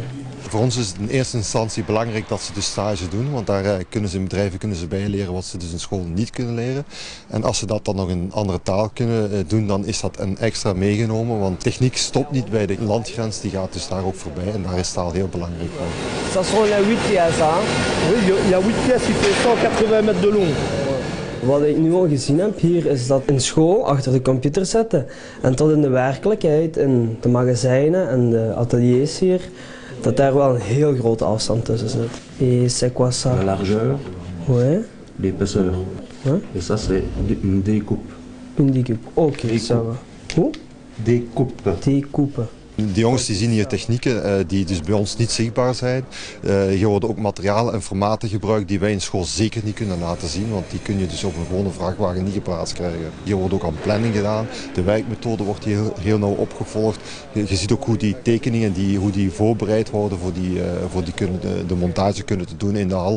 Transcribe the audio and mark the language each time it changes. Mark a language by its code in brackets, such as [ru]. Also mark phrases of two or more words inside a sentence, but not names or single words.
[nl] Voor ons is het in eerste instantie belangrijk dat ze de stage doen, want daar kunnen ze in bedrijven bijleren wat ze dus in school niet kunnen leren. En als ze dat dan nog in een andere taal kunnen doen, dan is dat een extra meegenomen, want techniek stopt niet bij de landgrens, die gaat dus daar ook voorbij en daar is taal heel belangrijk voor. [fr] Ça sont les 8 pièces, hein? Oui, il y a 8 pièces qui fait 180 mètres de long. [nl] Wat ik nu al gezien heb hier is dat in school achter de computer zitten en tot in de werkelijkheid, in de magazijnen en de ateliers hier, dat daar wel een heel grote afstand tussen zit. [fr] Et c'est quoi ça? La largeur, ouais. l'épaisseur. Ouais. Et ça c'est une découpe. Une découpe, ok, ça va. Hoe? Découpe. Découpe. [nl] De jongens die zien hier technieken die dus bij ons niet zichtbaar zijn. Hier worden ook materialen en formaten gebruikt die wij in school zeker niet kunnen laten zien, want die kun je dus op een gewone vrachtwagen niet geplaatst krijgen. Hier wordt ook aan planning gedaan, de werkmethode wordt hier heel nauw opgevolgd. Je ziet ook hoe die tekeningen, hoe die voorbereid worden voor de montage kunnen te doen in de hal.